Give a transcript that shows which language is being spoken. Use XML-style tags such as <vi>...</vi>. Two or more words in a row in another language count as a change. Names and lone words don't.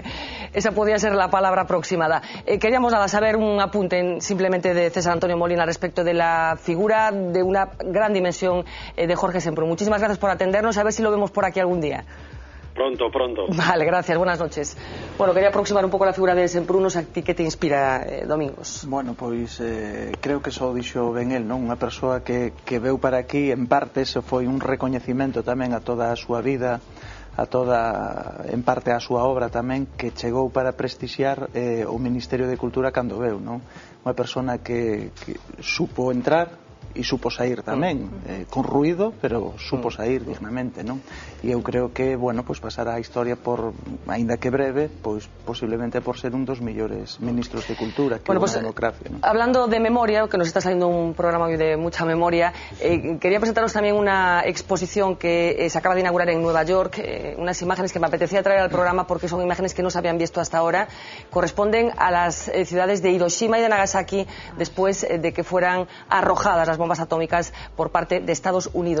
<es>Esa podría ser la palabra aproximada. Queríamos saber un apunte simplemente de César Antonio Molina respecto de la figura de una gran dimensión de Jorge Semprún. Muchísimas gracias por atendernos. A ver si lo vemos por aquí algún día. Pronto. Vale, gracias. Buenas noches. Bueno, quería aproximar</es> <gl>un pouco a figura de Semprún.</gl> <es>A ti que te inspira, Domingos?</es> <gl>Bueno, pois creo que só dixo ben el, non? Unha persoa que veu para aquí, en parte, se foi un recoñecimento tamén a toda a súa vida, en parte a súa obra tamén, que chegou para prestixiar o Ministerio de Cultura cando veu, non? Unha persona que supo entrar e supo sair tamén, con ruido, pero supo sair dignamente, non? E eu creo que, bueno, pois pasará a historia por, aínda que breve, pois posiblemente por ser un dos mellores ministros de Cultura que bueno,</gl> <es>pues, democracia, ¿no? Hablando de memoria, que nos está saliendo un programa hoy de mucha memoria, quería presentaros también una exposición que se acaba de inaugurar en Nueva York, unas imágenes que me apetecía traer al programa porque son imágenes que no se habían visto hasta ahora, corresponden a las ciudades de Hiroshima y de Nagasaki después de que fueran arrojadas las bombas atómicas por parte de Estados Unidos.</es>